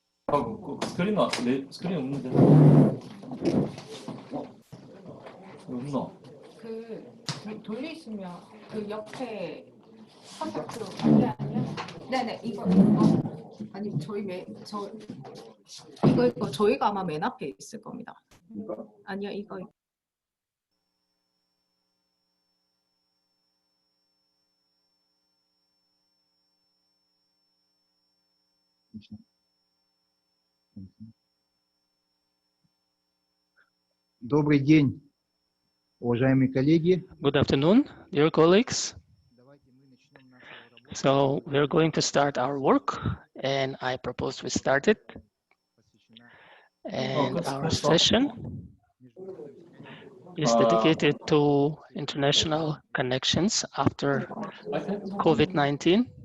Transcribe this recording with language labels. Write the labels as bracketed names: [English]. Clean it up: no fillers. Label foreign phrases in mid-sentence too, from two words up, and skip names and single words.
[Korean] 스크린 스크린 없는데. 없나? 돌리시면 옆에 컨택트로 아니야? 네네 이거 아니 이거 저희가 아마 맨 앞에 있을 겁니다. 아니요 이거. [Russian] Добрый день, уважаемые коллеги. [English] Good afternoon, dear colleagues. So we're going to start our work, and I propose we start it. And our session is dedicated to international connections after COVID-19.